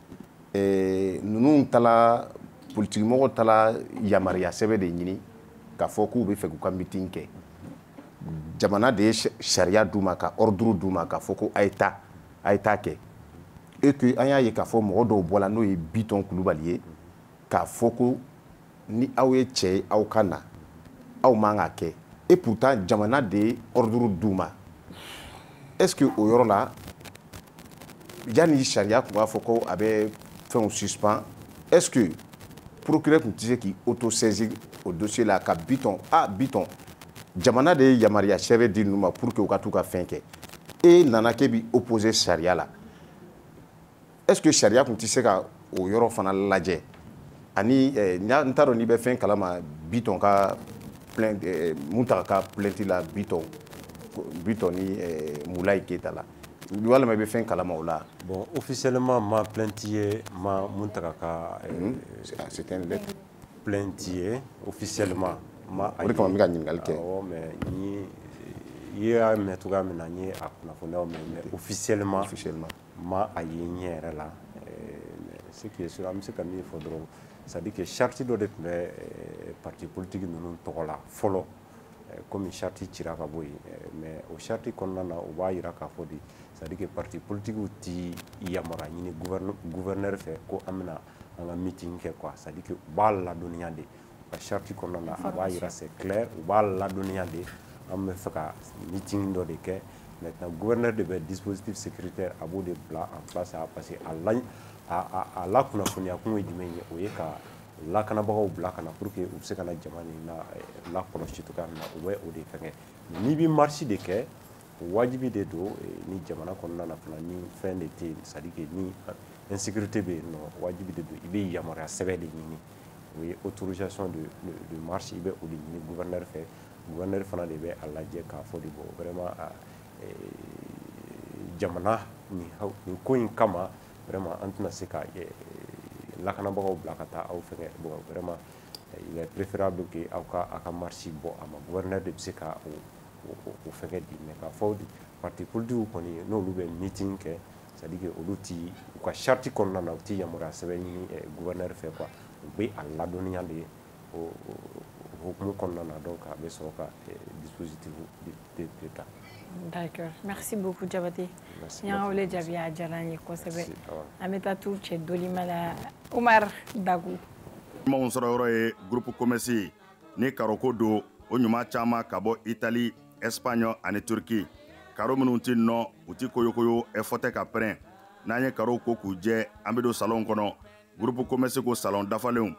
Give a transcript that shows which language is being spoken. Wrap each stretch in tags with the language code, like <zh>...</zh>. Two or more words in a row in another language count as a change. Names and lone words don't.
<bm>ninnu taala politique mɔgɔw taala yamaruya sɛbɛn de ɲini k'a fɔ k'u bɛ fɛ k'u ka meeting kɛ jamana de ye sariya d'u ma ka ordre d'u ma k'a fɔ ko a ye taa kɛ</bm> <fr>et que</fr> <bm>an y'a ye k'a fɔ mɔgɔ dɔw bɔra n'o ye Biton Kulubali ye k'a fɔ ko ni aw ye cɛ ye aw ka na aw man k'a kɛ</bm> <fr>et pourtant</fr> <bm>jamana de ye ordre d'u ma</bm> <fr>est-ce que</fr> <bm>o yɔrɔ la yanni sariya tun b'a fɔ ko a bɛ fɛnw suspend</bm> <fr>est-ce que</fr> <bm>procureur tun tɛ se k'i auto-saisir o dossier la ka Biton jamana de ye yamaruya sɛbɛn di ninnu ma</bm> <fr>pour que</fr> <bm>u ka t'u ka fɛn kɛ e nana k'e bi opposer sariya la</bm> <fr>est-ce que</fr> <bm>sariya tun tɛ se ka o yɔrɔ fana lajɛ ani n t'a dɔn n'i bɛ fɛn kalama Biton ka Muntaka ka plainte la Biton ni Moulaye Keita la walima i bɛ fɛn kalama o la. Bon officiellement ma plainte ye ma Muntaka ka</bm> <fr>c'est une lettre</fr> <bm>plainte ye officiellement ma o de kama n bɛ ka ɲininkali kɛ mais i y'a mɛn cogoya min na n ye a kunnafoniyaw mɛn mais officiellement ma a ye n ɲɛ yɛrɛ la</bm> <fr>ce qui est sûr</fr> <bm>an bɛ se ka min fɔ dɔrɔn</bm> <fr>c'est à dire que</fr> <bm>charte dɔ de tun bɛ</bm> <fr>parti politique</fr> <bm>ninnu tɔgɔ la fɔlɔ komi charte cira ka bɔ yen mais o charte kɔnɔna na o b'a jira k'a fɔ de</bm> <fr>c'est à dire que parti politique</fr> <bm>tɛ yamaruya ɲini gouverneur fɛ ko an bɛna an ka meeting kɛ quoi</bm> <fr>c'est à dire que</fr> <bm>u b'a ladɔnniya de ka charte kɔnɔna na a b'a jira</bm> <fr>c'est clair</fr> <bm>u b'a ladɔnniya de an bɛ fɛ ka meeting dɔ de kɛ</bm> <fr>maintenant gouverneur</fr> <bm>de bɛ</bm> <fr>dispositif sécuritaire</fr> <bm>a b'o de bila</bm> <fr>en place parce que</fr> <bm>a la kunnafoniya kun ye jumɛn ye o ye ka lakanabagaw bila ka na</bm> <fr>pour que</fr> <bm>u bɛ se ka na jama nin lakɔlɔsi cogoya min na u bɛ o de fɛngɛ n'i bɛ marche de kɛ wajibi de don ni jamana kɔnɔna na fana ni fɛn de tɛ yen</bm> <fr>c'est à dire que</fr> <bm>ni insécurité bɛ yen nɔ wajibi de don i bɛ yamaruya sɛbɛn de ɲini o ye</bm> <fr>autorisation de marche</fr> <bm>i bɛ o de ɲini gouverneur fɛ gouverneur fana de bɛ a lajɛ k'a fɔ de</bm> <fr>bon vraiment</fr> <bm>jamana nin ko in kama vraiment an tɛna se ka lakanabagaw bila ka taa aw fɛngɛ</bm> <fr>bon vraiment il est préférable que</fr> <bm>aw ka marche bɔ a ma gouverneur de bɛ se ka o fɛngɛ di mais k'a fɔ</bm> <fr>parti politique</fr> <bm>kɔni n'olu bɛ meeting kɛ</bm> <fr>c'est à dire que</fr> <bm>olu ti u ka charte kɔnɔna na u ti yamaruya sɛbɛn ɲini gouverneur fɛ quoi u bɛ a ladɔnniya de o hukumu kɔnɔna na donc a bɛ sɔrɔ ka dispositif de ta.</bm> <fr>D'accord, merci beaucoup Diabaté.</fr> <bm>Y'an wele jaabi a diyara an ye kosɛbɛ. An bɛ taa t'u cɛ Dolima la Umar Dagu. Ɲumanw sɔrɔ yɔrɔ ye</bm> <fr>groupe commerce</fr> <bm>ni karoko don o ɲuman caman ka bɔ Italie, Espagne ani Turquie. Karo minnu tɛ nɔ u tɛ koyokoyo fɔ tɛ ka pɛrɛn n'an ye karo ko k'u jɛ an bɛ don salon kɔnɔ</bm> <fr>groupe commerce</fr> <bm>ko salon dafalenw</bm>